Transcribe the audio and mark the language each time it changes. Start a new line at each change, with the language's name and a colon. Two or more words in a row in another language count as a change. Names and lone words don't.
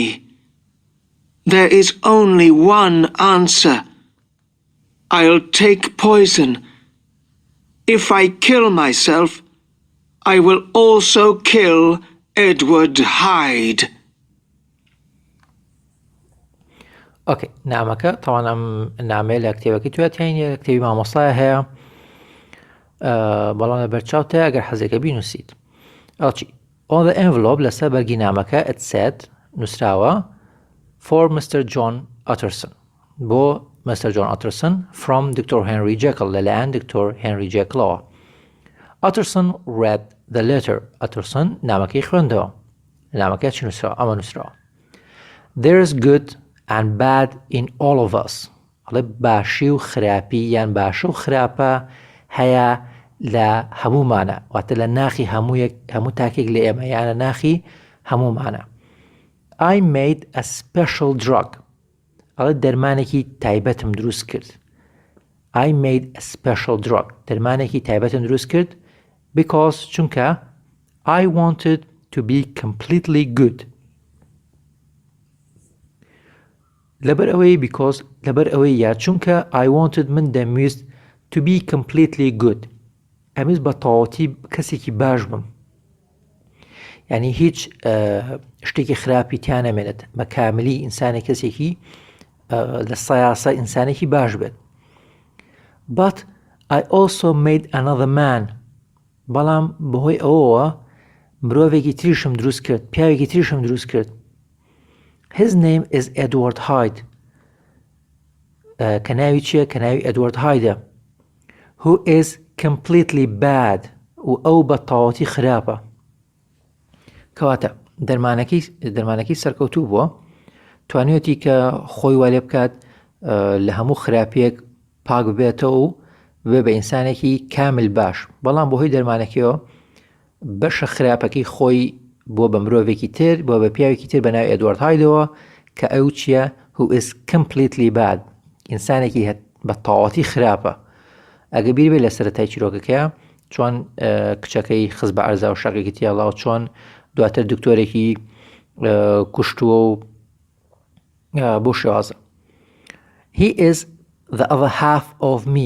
English: There is only one answer. I'll take poison. If I kill myself, I will also kill Edward Hyde.
Central Kurdish: اوكي نامەکە طبعا ئەم نامەیە لە کتێبەکەی توێتیان کتێبی مامۆستایە هەیە بەڵام لە بەرچاوتە ئەگەر حەزێکە بینووسیت.
English: ئەڵچی on the envelope
Central Kurdish: لەسەر بەرگی نامەکە
English: it said نووسراوە for Mr. John Utterson بۆ Mr. John Utterson from Dr.
Central Kurdish: Henry Jekyll لەلایەن دکتۆر هێنری جێکڵەوە.
English: Utterson read the letter.
Central Kurdish: Utterson نامەکەی خوێندەوە. نامەکە چی نووسراوە؟ ئەمە نووسراوە.
English: There is good and bad in all of us.
Central Kurdish: ئەڵێ باشی و خراپی یان باشە و خراپە هەیە لە هەمومانە واتە لە ناخی هەموو تاکێک لە ئێمە یانە ناخی هەمومانە.
English: I made a special drug.
Central Kurdish: ئەڵێ دەرمانێکی تایبەتم دروست کرد.
English: I made a special drug.
Central Kurdish: دەرمانێکی تایبەتم دروست کرد
English: because چونکە I wanted to be completely good.
Central Kurdish: لەبەر ئەوەی because لەبەر ئەوەی یا چونکە
English: I wanted
Central Kurdish: من دەمویست
English: to be completely good.
Central Kurdish: ئەمویست بە تەواوەتی کەسێکی باش بم. یعنی هیچ شتێکی خراپی تیان نەمێنێت بە کاملی ئینسانێک کەسێکی لە سەیاسە ئینسانێکی باش بێت.
English: But I also made another man.
Central Kurdish: بەڵام بەهۆی ئەوەوە مرۆڤێکی تریشم دروست کرد پیاوێکی تریشم دروست کرد.
English: His name is Edward Hyde.
Central Kurdish: کە ناوی چییە؟ کە ناوی Edward Hydeە.
English: Who is completely bad.
Central Kurdish: و ئەو بە تەواوەتی خراپە. کەواتە دەرمانەکەی سەرکەوتوو بووە توانێتی کە خۆی وا لێ بکات لە هەموو خراپیەک پاک ببێتەوە و بێ بە ئینسانێکی کامل باش. بەڵام بۆهۆی دەرمانەکەیەوە بەشە خراپەکەی خۆی بۆ بە مرۆڤێکی تر بۆ بە پیاوێکی تر بە ناوی ئەدوارد هایدەوە کە ئەو چییە؟
English: who is completely bad.
Central Kurdish: ئینسانێکی بە تەواوەتی خراپە. ئەگە بیر بێ لە سەرەتای چیرۆکەکەیە چۆن کچەکەی خست بە ئەرزا و شەقێکی تیاڵا و چۆن دواتر دکتۆرێکی کوشتووە و بۆ شێوازە.
English: He is the other half of me.